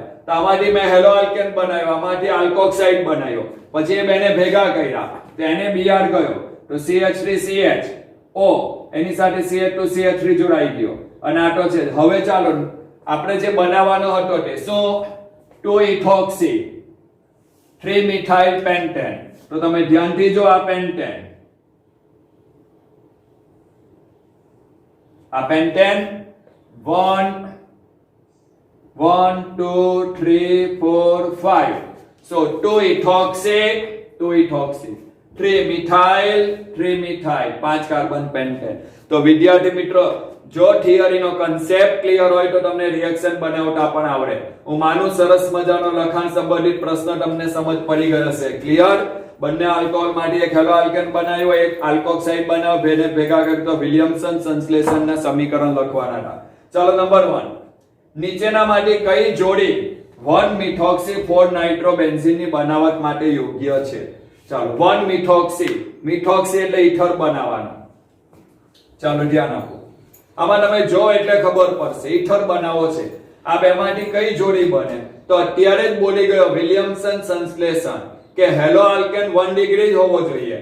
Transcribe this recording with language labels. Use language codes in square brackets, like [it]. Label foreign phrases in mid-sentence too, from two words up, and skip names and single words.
[gu] તો આમાંથી મેં હેલો આલ્કેન બનાવ્યો, આમાંથી આલ્કોક્સાઇડ બનાવ્યો, પછી એ બેને ભેગા કર્યા તો એને Br ગયો તો CH3CH O એની સાથે CH2CH3 જોડાઈ ગયો અને આટો છે. હવે ચાલો આપણે જે બનાવવાનો હતો તે શું [en] 2-ethoxy 3-methyl pentane. [gu] તો તમે ધ્યાનથી જો આ pentane, આ pentane 1 2 3 4 5. [en] So 2-ethoxy 3-methyl 5 carbon pentane. [gu] તો વિદ્યાર્થી મિત્રો જો થિયરીનો [en] concept clear [gu] હોય તો તમને રિએક્શન બનાવતા પણ આવડે. હું માનું સરસ મજાનો લખાણ સંબંધિત પ્રશ્ન તમને સમજ પડી ગયો હશે. ક્લિયર? બંને આલ્કોહોલ માંથી એક હેલો આલ્કેન બનાવ્યો, એક આલ્કોક્સાઇડ બનાવ્યો, બેને ભેગા કરી તો વિલિયમસન સંશ્લેષણના સમીકરણ લખવાના હતા. ચાલો નંબર 1, નીચેનામાંથી કઈ જોડી [en] 1-methoxy 4-nitrobenzene [gu] ની બનાવટ માટે યોગ્ય છે? ચાલો 1-methoxy, મિથોક્સી એટલે ઈથર બનાવવાનો. ચાલો ધ્યાન આપો, આમાં તમે જો એટલે ખબર પડશે ઈથર બનાવો છે. આ બેમાંથી કઈ જોડી બને? તો અત્યારે જ બોલી ગયો વિલિયમસન સંશ્લેષણ કે હેલો આલ્કેન 1 ડિગ્રી જ હોવો જોઈએ.